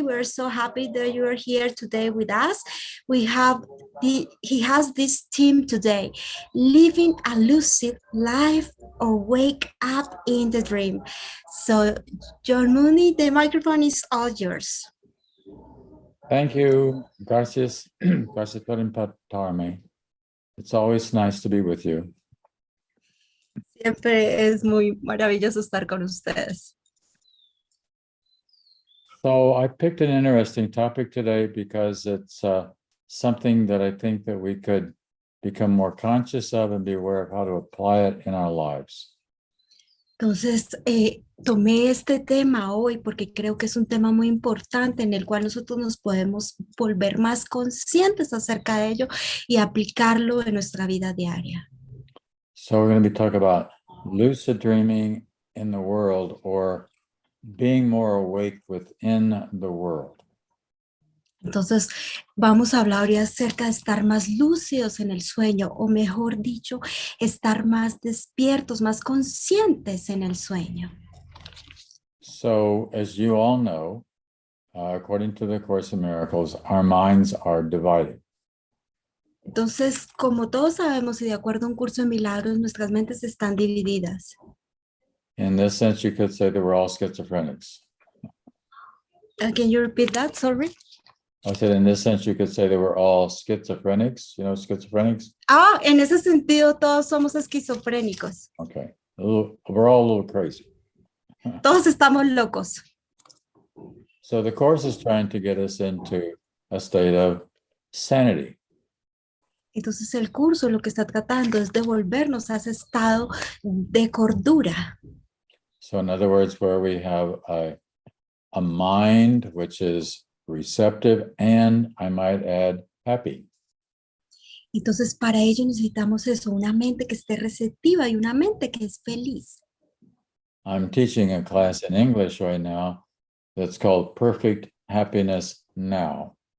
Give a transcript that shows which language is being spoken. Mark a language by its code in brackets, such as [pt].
[en] We're so happy that you are here today with us. He has this theme today: living a lucid life or wake up in the dream. So, Jon Mundy, the microphone is all yours. Thank you. [es] Gracias. Gracias por invitarme. [en] It's always nice to be with you. [es] Siempre es muy maravilloso estar con ustedes. [en] So I picked an interesting topic today because it's something that I think that we could become more conscious of and be aware of how to apply it in our lives. [es] Entonces, tomé este tema hoy porque creo que es un tema muy importante en el cual nosotros nos podemos volver más conscientes acerca de ello y aplicarlo en nuestra vida diaria. [en] So we're going to be talking about lucid dreaming in the world, or being more awake within the world. [es] Entonces, vamos a hablar hoy acerca de estar más lúcidos en el sueño, o mejor dicho, estar más despiertos, más conscientes en el sueño. [en] So, as you all know, according to the Course in Miracles, our minds are divided. [es] Entonces, como todos sabemos y de acuerdo a un curso de milagros, nuestras mentes están divididas. [en] In this sense, you could say that we're all schizophrenics. Can you repeat that? Sorry. I said, in this sense, you could say that we're all schizophrenics. You know, schizophrenics? [es] Ah, en ese sentido, todos somos esquizofrénicos. [en] Okay. We're all a little crazy. [es] Todos estamos locos. [en] So the Course is trying to get us into a state of sanity. [es] Entonces el curso lo que está tratando es devolvernos a ese estado de cordura. [en] So in other words, where we have a mind which is receptive and, I might add, happy. [es] Entonces, para ello necesitamos eso, una mente que esté receptiva y una mente que es feliz. [en] I'm teaching a class in English right now that's called Perfect Happiness Now.